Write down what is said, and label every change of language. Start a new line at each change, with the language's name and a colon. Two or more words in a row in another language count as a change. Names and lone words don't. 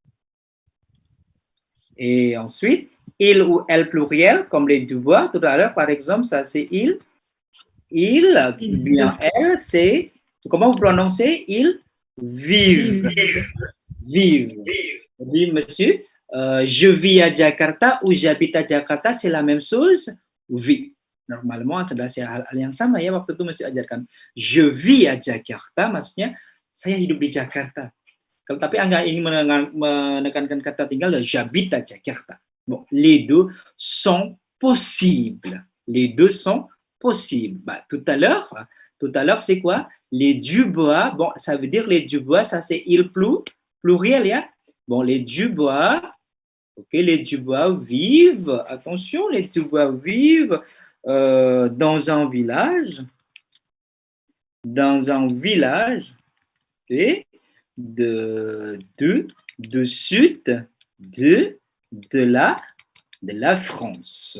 French: Et ensuite, il ou elle pluriel, comme les Dubois, tout à l'heure, par exemple, ça c'est il. Il, bien elle, c'est, comment vous prononcez? Ils vivent. Vivent. Oui, monsieur, je vis à Jakarta ou j'habite à Jakarta, c'est la même chose? Oui. Normalement,
Indonesian: adalah hal yang sama ya, waktu itu Monsieur ajarkan.
French: Je vis à Jakarta,
Indonesian: maksudnya saya hidup di Jakarta. Kalau tapi Anda ingin menekankan kata tinggal,
French: j'habite à Jakarta. Bon, les deux sont possibles. Les deux sont possibles. Bah, tout à l'heure, c'est quoi? Les Dubois, bon, ça veut dire les Dubois, ça c'est il pluriel, ya. Bon, les Dubois, ok, les Dubois vivent, attention, les Dubois vivent dans un village, okay, de sud de la France.